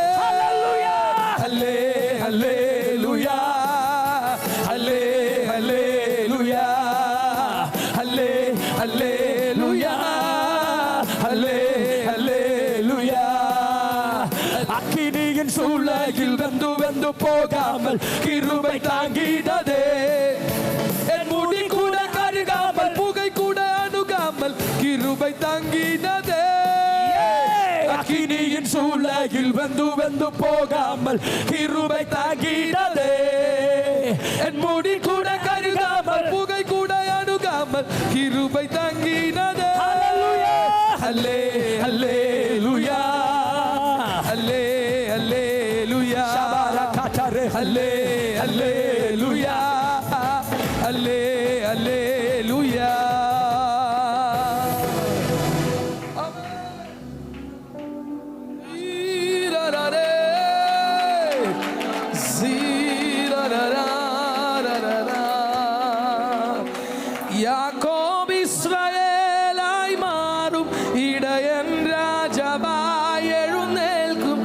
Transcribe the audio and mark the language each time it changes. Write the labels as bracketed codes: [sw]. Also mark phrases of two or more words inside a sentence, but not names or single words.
[ml] ഹല്ലേലൂയ, ഹല്ലേലൂയ, ഹല്ലേലൂയ, ഹല്ലേലൂയ, ഹല്ലേലൂയ. [ta] അഗ്നിயின் சூளையில் வெந்து வெந்து போகாமல் கிருபை தாங்கிடதே. என் முடி கூட கருகாமல், புகை கூட அணுகாமல் கிருபை தாங்கிடதே. அக்கினியின் சூளையில் வெந்து வெந்து போகாமல் கிருபை தாங்கிடதே. என் முடி கூட கருகாமல், புகை கூட அணுகாமல் கிருபை தாங்கிடதே. ஹல்லேலூயா, ஹல்லேலூயா, ஹல்லேலூயா, ஹல்லேலூயா, ஹல்லேலூயா. [ml] യാക്കോബ് ഇസ്രായേലായി മാറും, ഇടയൻ രാജാവായി എഴുന്നേൽക്കും.